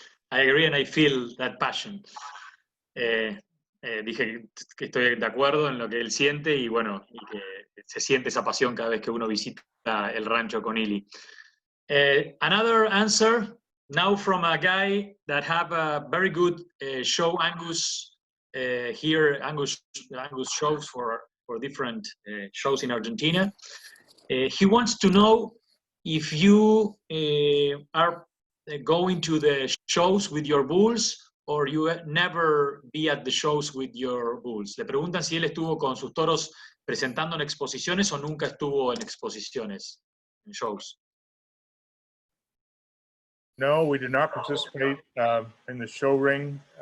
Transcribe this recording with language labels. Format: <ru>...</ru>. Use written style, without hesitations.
<en>I agree and I feel that passion.</en> <es>Dije que estoy de acuerdo en lo que él siente y bueno, y que se siente esa pasión cada vez que uno visita el rancho Connealy.</es> <en>Another answer now from a guy that have a very good show Angus here, Angus shows for different shows in Argentina. He wants to know if you are going to the shows with your bulls or you never be at the shows with your bulls.</en> <es>Le preguntan si él estuvo con sus toros presentando en exposiciones o nunca estuvo en exposiciones, en shows.</es> <en>No, we do not participate in the show ring.</en>